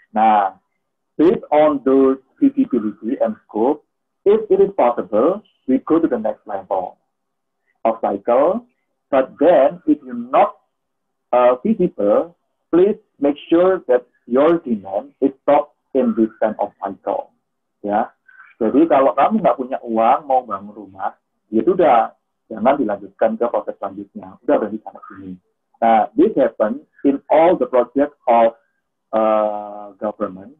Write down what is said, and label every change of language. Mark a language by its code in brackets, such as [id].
[en] Now, based on those feasibility and scope, if it is possible, we go to the next level of cycle. But then, if you're not feasible, please make sure that your demand is stopped in this kind of cycle. [id] Ya, jadi kalau kamu nggak punya uang mau bangun rumah, ya sudah, jangan dilanjutkan ke proses selanjutnya. Udah berhenti sampai sini. [en] Nah, this happens in all the projects of government.